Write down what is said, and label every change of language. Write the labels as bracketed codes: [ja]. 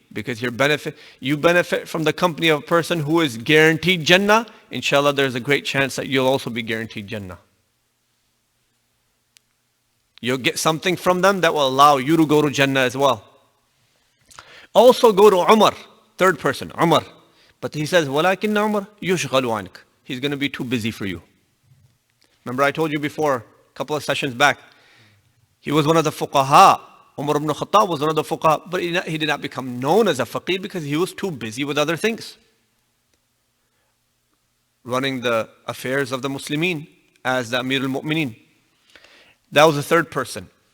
[en] Because you benefit from the company of a person who is guaranteed Jannah. Inshallah, there's a great chance that you'll also be guaranteed Jannah. You'll get something from them that will allow you to go to Jannah as well. Also go to Umar, third person, Umar. But he says, [ar] وَلَكِنَّ عُمَرْ يُشْغَلُ عَنْكَ. [en] He's going to be too busy for you. Remember I told you before, a couple of sessions back, he was one of the fuqaha. Umar ibn Khattab was one of the fuqaha, but he did not become known as a faqih because he was too busy with other things. Running the affairs of the Muslimin as the Amir al-Mu'mineen. That was the third person.